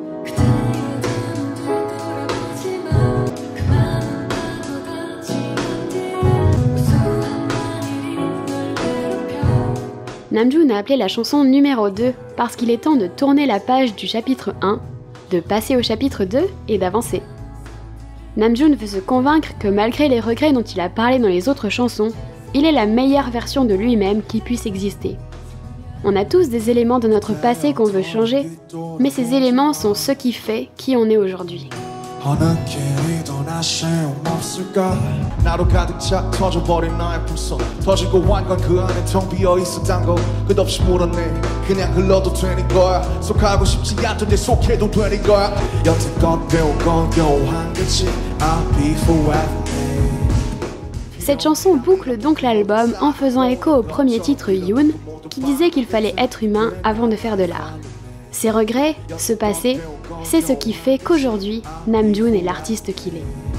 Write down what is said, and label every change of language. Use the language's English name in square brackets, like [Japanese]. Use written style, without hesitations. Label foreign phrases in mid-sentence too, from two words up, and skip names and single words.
[French] Namjoon a appelé la chanson numéro 2 parce qu'il est temps de tourner la page du chapitre 1, de passer au chapitre 2 et d'avancer. Namjoon veut se convaincre que malgré les regrets dont il a parlé dans les autres chansons, il est la meilleure version de lui-même qui puisse exister. On a tous des éléments de notre passé qu'on veut changer, mais ces éléments sont ce qui fait qui on est aujourd'hui. [Korean] 어느 길이 더 아쉬움 없을까 나로 가득 차 터져버린 나의 풍선 터지고 완건 그 안에 텅 비어있었단 거 끝없이 물었네 그냥 흘러도 되는 거야 속하고 싶지 않던 데 속해도 되는 거야 여태껏 배운 건 겨우 한 가지 [English] I'll be forever. [French] Cette chanson boucle donc l'album en faisant écho au premier titre Yoon, qui disait qu'il fallait être humain avant de faire de l'art. Ses regrets, ce passé, c'est ce qui fait qu'aujourd'hui, Namjoon est l'artiste qu'il est.